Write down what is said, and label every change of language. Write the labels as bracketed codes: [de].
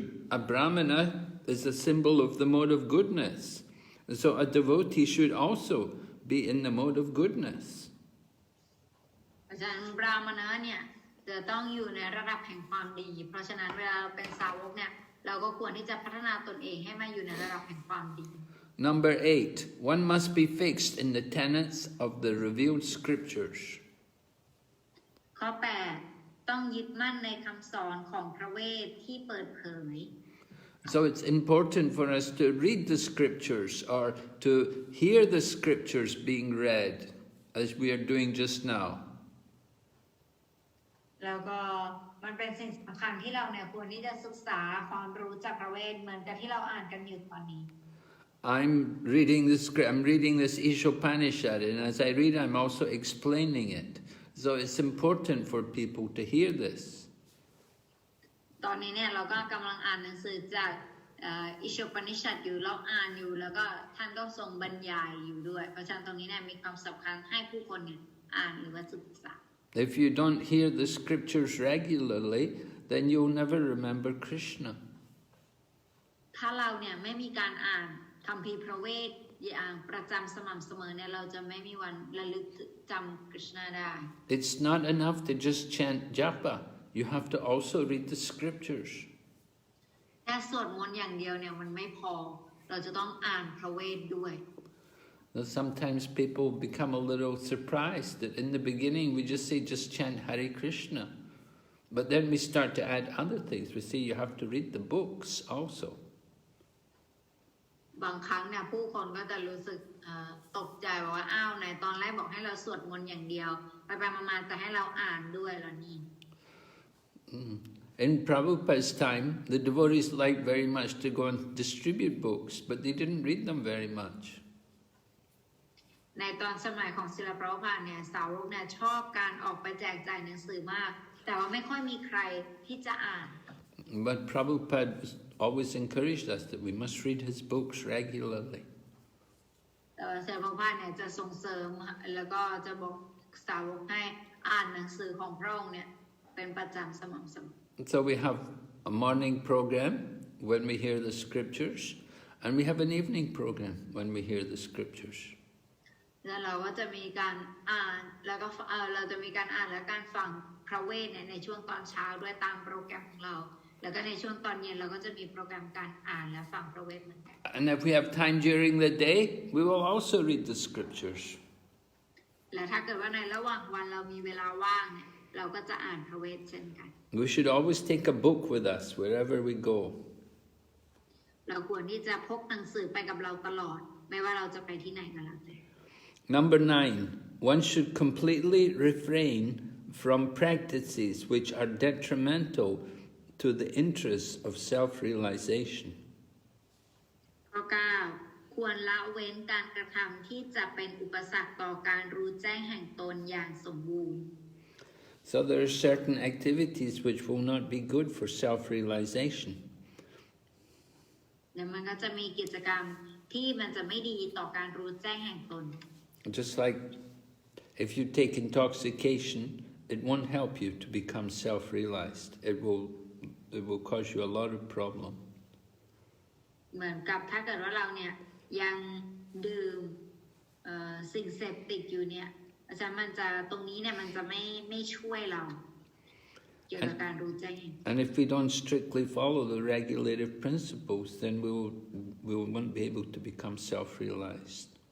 [en] A brahmana is a symbol of the mode of goodness. And so a devotee should also be in the mode of goodness. [th] เพราะฉะนั้นบราหมณะเนี่ยจะต้องอยู่ในระดับแห่งความดีเพราะฉะนั้นเวลาเราเป็นสาวกเนี่ยเราก็ควรที่จะพัฒนาตนเองให้มาอยู่ในระดับแห่งความดี [en] Number 8, one must be fixed in the tenets of the revealed scriptures. [th] ข้อ 8 ต้องยึดมั่นในคำสอนของพระเวทที่เปิดเผย [en] So it's important for us to read the scriptures or to hear the scriptures being read as we are doing just now. [th] แล้วก็มันเป็นสิ่งสำคัญที่เราเนี่ยควรที่จะศึกษาความรู้จากพระเวทเหมือนกับที่เราอ่านกันอยู่ตอนนี้ [en] I'm reading this Isopanisad, and as I read, I'm also explaining it. So it's important for people to hear this. [th] ตอนนี้เนี่ยเราก็กำลังอ่านหนังสือจากอิโชปนิชัดอยู่เราอ่านอยู่แล้วก็ท่านก็ทรงบรรยายอยู่ด้วยเพราะฉะนั้นตรงนี้เนี่ยมีความสำคัญให้ผู้คนเนี่ยอ่านหรือว่าศึกษา [en] If you don't hear the scriptures regularly, then you'll never remember Krishna. [th] ถ้าเราเนี่ยไม่มีการอ่านคัมภีร์พระเวทอย่างประจำสม่ำเสมอเนี่ยเราจะไม่มีวันระลึกจำกฤษณาได้ [en] It's not enough to just chant japa. You have to also read the scriptures. [th] แค่สวดมนต์อย่างเดียวเนี่ยมันไม่พอเราจะต้องอ่านพระเวทด้วย [en] Sometimes people become a little surprised that in the beginning we just say just chant Hare Krishna. But then we start to add other things. We say you have to read the books also. [th] บางครั้งเนี่ยผู้คนก็จะรู้สึกตกใจว่าอ้าวไหนตอนแรกบอกให้เราสวดมนต์อย่างเดียวไปมาจะให้เราอ่านด้วยแล้วนี่ [en] In Prabhupada's time, the devotees liked very much to go and distribute books, but they didn't read them very much. [th] ในตอนสมัยของศิลปะพาเนี่ยสาวกเนี่ยชอบการออกไปแจกจ่ายหนังสือมากแต่ว่าไม่ค่อยมีใครที่จะอ่าน [en] But Prabhupada always encouraged us that we must read his books regularly. [th] แต่ว่าศิลปะพาเนี่ยจะส่งเสริมแล้วก็จะบอกสาวกให้อ่านหนังสือของพระองค์เนี่ยเป็นประจำสม่ำเสมอ [en] So we have a morning program when we hear the scriptures, and we have an evening program when we hear the scriptures. [th] แล้วเราก็จะมีการอ่านแล้วก็เราจะมีการอ่านและการฟังพระเวทในช่วงตอนเช้าด้วยตามโปรแกรมของเราแล้วก็ในช่วงตอนเย็นเราก็จะมีโปรแกรมการอ่านและฟังพระเวทเหมือนกัน [en] And if we have time during the day, we will also read the scriptures. [th] และถ้าเกิดว่าในระหว่างวันเรามีเวลาว่างเนี่ยเราก็จะอ่านพระเวทเช่นกัน [en] We should always take a book with us wherever we go. [th] เราควรที่จะพกหนังสือไปกับเราตลอดไม่ว่าเราจะไปที่ไหนก็แล้วแต่ [en] Number 9, one should completely refrain from practices which are detrimental to the interests of self-realization. [th] ข้อ 9 ควรละเว้นการกระทำที่จะเป็นอุปสรรคต่อการรู้แจ้งแห่งตนอย่างสมบูรณ์ [en] So there are certain activities which will not be good for self-realization. [th] และมันก็จะมีกิจกรรมที่มันจะไม่ดีต่อการรู้แจ้งแห่งตน [en] Just like if you take intoxication, it won't help you to become self-realized. It will cause you a lot of problem. [th] เหมือนกับถ้าเกิดว่าเราเนี่ยยังดื่มสิ่งเสพติดอยู่เนี่ยอาจารย์มันจะตรงนี้เนี่ยมันจะไม่ช่วยเราเกี่ยวกับการรู้แจ้ง [en] And if we don't strictly follow the regulative principles, then we won't be able to become self-realized.